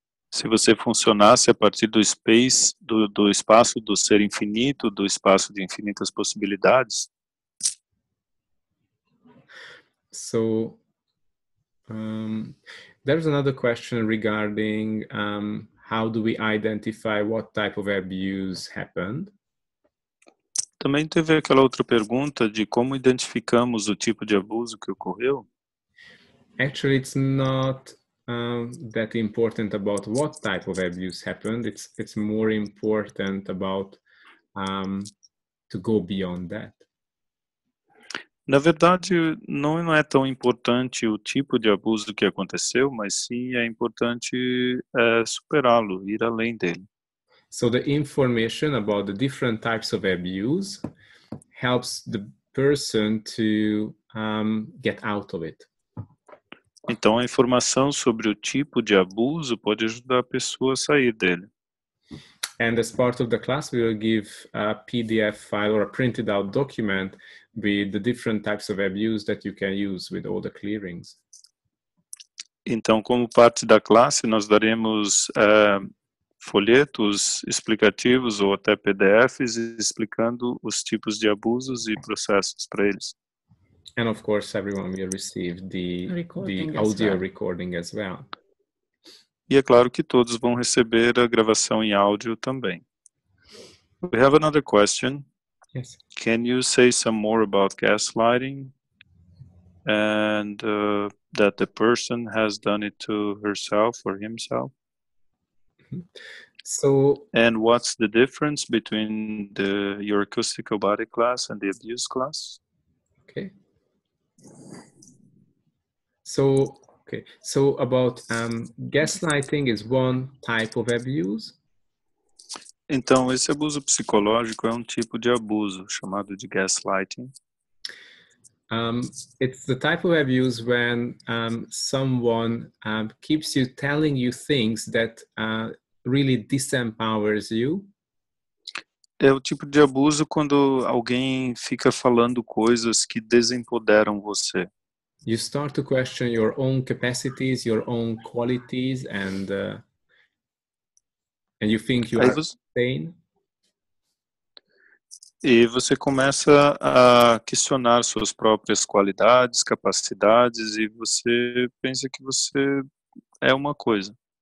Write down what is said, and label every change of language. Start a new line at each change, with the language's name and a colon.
Portuguese: Se você funcionasse a partir do espaço do ser infinito, do espaço de infinitas possibilidades.
English: So there's another question regarding how do we identify what type of abuse happened?
Portuguese: Também teve aquela outra pergunta de como identificamos o tipo de abuso que ocorreu.
English: Actually, it's not that important about what type of abuse happened. It's more important about to go beyond that.
Portuguese: Na verdade, não é tão importante o tipo de abuso que aconteceu, mas sim é importante superá-lo, ir além dele.
English: So the information about the different types of abuse helps the person to get out of it.
Portuguese: Então, a informação sobre o tipo de abuso pode ajudar a pessoa a sair dele.
English: And as part of the class, we will give a PDF file or a printed out document with the different types of abuse that you can use with all the clearings.
Portuguese: Então, como parte da classe, nós daremos folhetos explicativos ou até PDFs explicando os tipos de abusos e processos para eles.
English: And of course, everyone will receive the audio recording as well.
Portuguese: E é claro que todos vão receber a gravação em áudio também.
English: We have another question. Yes. Can you say some more about gaslighting and that the person has done it to herself or himself? So, and what's the difference between your acoustical body class and the abuse class? okay. So, okay. So about gaslighting is one type of abuse.
Portuguese: Então, esse abuso psicológico é um tipo de abuso chamado de gaslighting.
English: It's the type of abuse when someone keeps you telling you things that really disempowers you.
Portuguese: É o tipo de abuso quando alguém fica falando coisas que desempoderam você.
English: You start to question your own capacities, your own qualities, and you think you
Portuguese: Aí
English: are
Portuguese: você,
English: insane.
Portuguese: e você começa a questionar suas próprias qualidades, capacidades, e você pensa que você é uma coisa.